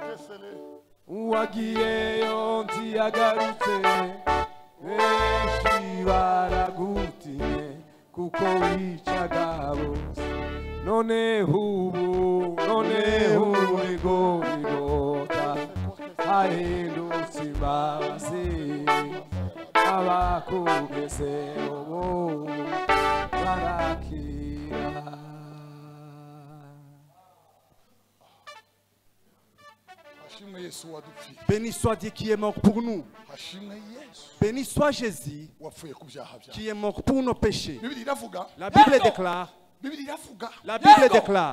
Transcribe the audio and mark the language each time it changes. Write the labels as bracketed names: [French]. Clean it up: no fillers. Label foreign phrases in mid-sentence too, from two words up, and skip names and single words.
[Kinyarwanda] uwagiyeyo ntiyagarutse benshi baragutinye kuko wicaga bose none ubu igorigota hahindutse imbabazi abakugeze ubu barakira. [French] Béni soit Dieu qui est mort pour nous. Béni soit Jésus qui est mort pour nos péchés. La Bible déclare. La Bible déclare.